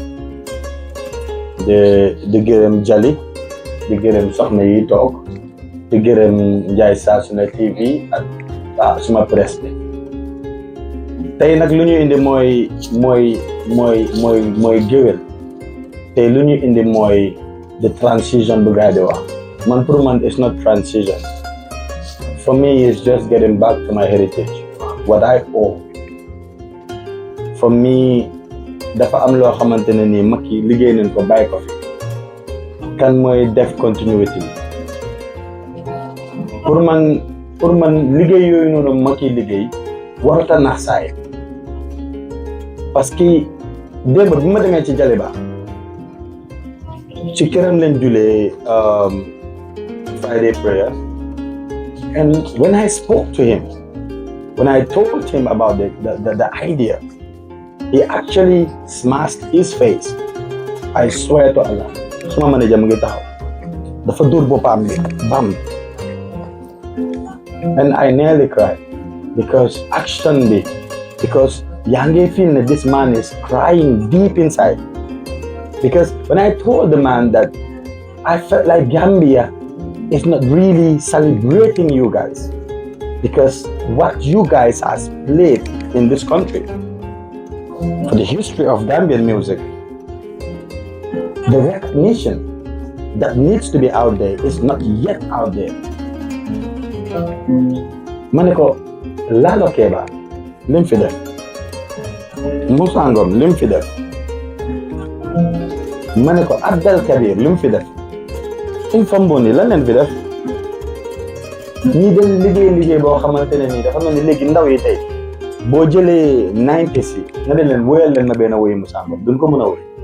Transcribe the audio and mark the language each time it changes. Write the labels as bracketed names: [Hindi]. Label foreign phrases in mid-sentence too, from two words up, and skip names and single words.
[Wolof] di gërëm Jali di gërëm soxna yi toog di gërëm Njaay Saasuna TV ak suma presse bi tey nag lu ñu indi mooy Gewel tey lu ñu indi mooy [English] the transition [Wolof] bu gaay di wax man pour man [English] it's not transition for me it's just getting back to my heritage what I owe for me [Wolof] dafa am loo xamante ne nii mag yi liggéey nañ ko bàyyi ko fi kan mooy def continuity pour man liggéey yooyu noonu mag yi liggéey warata nax saay [French] parce que [Wolof] démb bi ma demee ci Jaliba ci këram leen julee [English] Friday prayer and when I spoke to him when I told him about the idea he actually smashed his face I swear to Allah [Wolof] suma manager mu ngi taxaw dafa dóor boppam bi bam [English] and I nearly cried because [Wolof] yaa ngi [English] feel that this man is crying deep inside because when I told the man that I felt like Gambia is not really celebrating you guys because what you guys has played in this country for the history of Gambian music, the recognition that needs to be out there is not yet out there. [Wolof] Maneko Lalo Keba lim fi def Moussa Ngom lim fi def Maneko Abdel Kabir lim fi def Infamboni lan leen fi def ñi dem liggéey boo xamante ne nii dafa mel ni léegi ndaw yi tey boo jëlee 90s yi nga ne leen woyal leen na benn woy Musamba duñ ko mën a woy